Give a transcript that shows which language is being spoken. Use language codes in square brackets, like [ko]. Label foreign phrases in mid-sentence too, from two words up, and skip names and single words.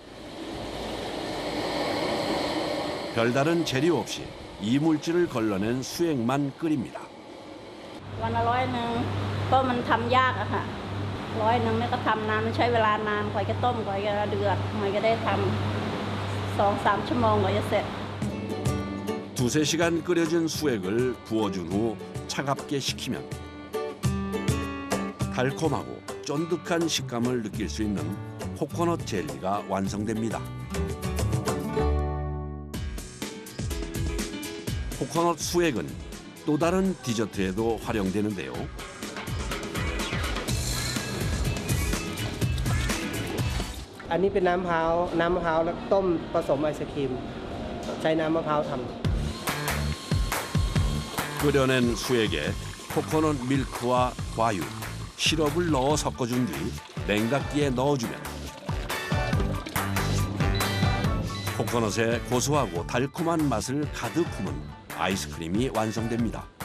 [ko] 별다른 재료 없이 이물질을 걸러낸 수액만 끓입니다. [th] วันละ100เพราะมันทำยากอะค่ะ100นี่ก็ทำนานมันใช้เวลานานกว่าจะต้มกว่าจะเดือดกว่าจะได้ทำ2-3 ชั่วโมงกว่าจะเสร็จ [ko] 두세 시간 끓여진 수액을 부어준 후 차갑게 식히면 달콤하고 쫀득한 식감을 느낄 수 있는 코코넛 젤리가 완성됩니다. 코코넛 수액은 또 다른 디저트에도 활용되는데요. [th] 이는 เป็นน้ำมะพร้าวแล้วต้มผสมไอศครีมใช้น้ำมะพร้าวทำ [ko] 끓여낸 수액에 코코넛 밀크와 과육, 시럽을 넣어 섞어준 뒤 냉각기에 넣어주면 코코넛의 고소하고 달콤한 맛을 가득 품은 아이스크림이 완성됩니다.